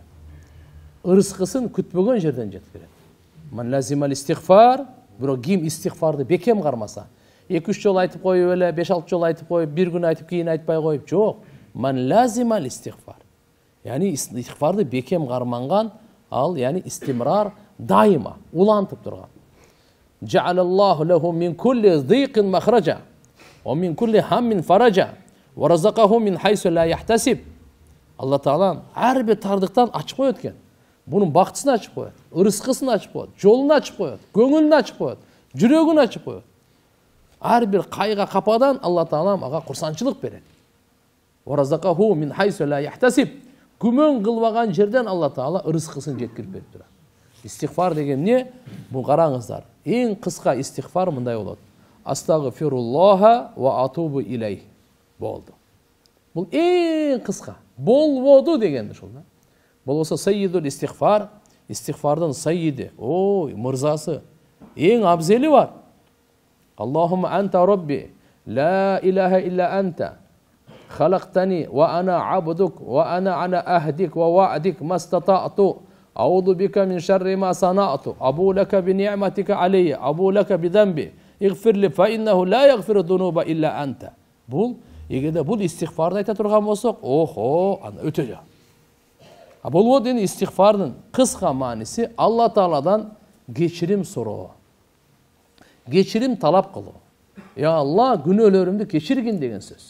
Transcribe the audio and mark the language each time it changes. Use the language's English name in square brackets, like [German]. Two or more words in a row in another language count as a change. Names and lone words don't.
[Kyrgyz] Ырыскысын күтпөгөн жерден жеткирет. [Arabic] من لازم الاستغفار, [Kyrgyz] бирок ким истигфарды бекем кармаса, 2-3 жол айтып коюп эле, 5-6 жол айтып коюп, бир күн айтып кийин айтпай коюп, жок. [Arabic] من لازم الاستغفار. [Kyrgyz] Яни истигфарды бекем карманган, ал яни истимрар дайыма улантып турган. [Arabic] جعل الله له من كل ضيق مخرجا ومن كل هم فرجا ورزقه من حيث لا يحتسب. [Kyrgyz] Алла Таала ар бир тардыктан ачып коет экен. Бунун бактысын ачып коет, ырыскысын ачып коет, жолун ачып коет, көңүлүн ачып коет, жүрөгүн ачып коет. Ар бир кайга кападан Алла Таала ага курсанчылык берет. [Arabic] ورزقه من حيث لا يحتسب. [Kyrgyz] Күмөн кылбаган жерден Алла Таала ырыскысын жеткирип берип турат. Истигфар деген эмне? Бу караңыздар. Эң кыска истигфар мындай болот. [Arabic] أستغفر الله وأتوب إليه. [Kyrgyz] Болду. Бул эң кыска. Болбоду деген ушул да. Болбосо [Arabic] سيد الاستغفار, [Kyrgyz] истигфардын саййиди, ой, мырзасы, эң абзели бар. [Arabic] اللهم أنت ربي لا إله إلا أنت. خلقتني وأنا عبدك وأنا على أهدك ووعدك ما استطعت أعوذ بك من شر ما صنعت أبو لك بنعمتك علي أبو لك بذنبي اغفر لي فإنه لا يغفر الذنوب إلا أنت. [Kyrgyz] Бул эгерде бул истигфарды айта турган болсок, охо, ана өтө жа. Болбойт эми истигфардын кыска мааниси Алла Тааладан кечирим суроо. Кечирим талап кылуу. Я Алла, күнөөлөрүмдү кечиргин деген сөз.